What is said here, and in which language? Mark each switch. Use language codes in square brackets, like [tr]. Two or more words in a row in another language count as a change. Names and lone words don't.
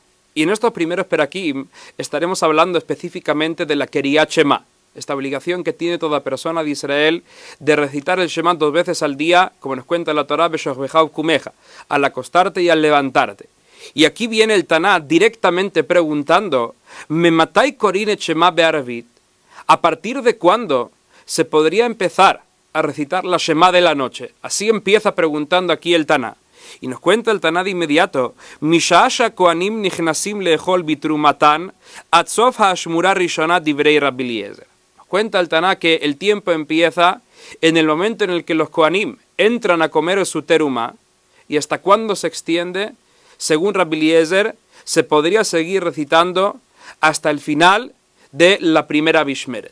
[es] Y en estos primeros Perakim estaremos hablando específicamente de la [he] קריאת שמע, [es] esta obligación que tiene toda persona de Israel de recitar el Shema 2 veces al día, como nos cuenta la Torá, [he] בשכבך ובקומך, [es] al acostarte y al levantarte. Y aquí viene el Taná directamente preguntando, [he] ¿מאימתי קורין שמע בערבית? [es] ¿A partir de cuándo se podría empezar a recitar la Shema de la noche? Así empieza preguntando aquí el Taná. Y nos cuenta el Taná de inmediato, [he] משעה שהכהנים נכנסים לאכול בתרומתן עד סוף האשמורה הראשונה דברי רבי אליעזר. [es] Nos cuenta el Taná que el tiempo empieza en el momento en el que los koanim entran a comer su teruma, y hasta cuándo se extiende. Según Rabbi Eliezer, se podría seguir recitando hasta el final de la primera Bishmeret.